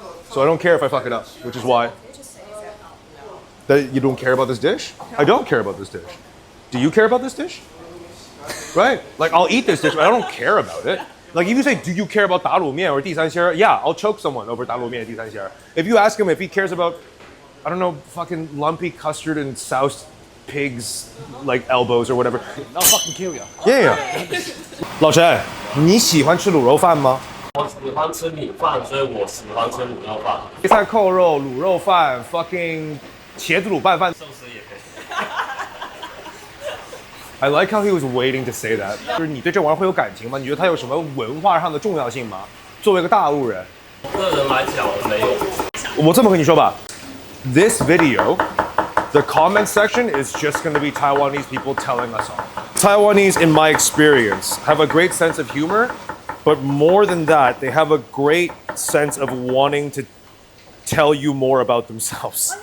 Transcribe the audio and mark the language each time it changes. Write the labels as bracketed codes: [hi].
[en] So I don't care if I fuck it up, which is why. That you don't care about this dish? I don't care about this dish. Do you care about this dish? Right? Like, I'll eat this dish, but I don't care about it. Like, if you say, do you care about 打卤面 or 地三鲜? Yeah, I'll choke someone over 打卤面 and 地三鲜. If you ask him if he cares about, I don't know, fucking lumpy custard and soused pigs, like elbows or whatever. I'll fucking kill you. Yeah. [zh] 老陈，你喜欢吃卤肉饭吗？我喜欢吃米饭，所以我喜欢吃卤肉饭。配菜扣肉、卤肉饭、fucking 茄子卤拌饭。寿司也可以。 [en] I like how he was waiting to say that. [zh] 就是你对这玩意儿会有感情吗？你觉得它有什么文化上的重要性吗？作为一个大陆人，个人来讲我没有。我这么跟你说吧 [en] ，this video, the comment section is just going to be Taiwanese people telling us off. Taiwanese, in my experience, have a great sense of humor, but more than that, they have a great sense of wanting to tell you more about themselves.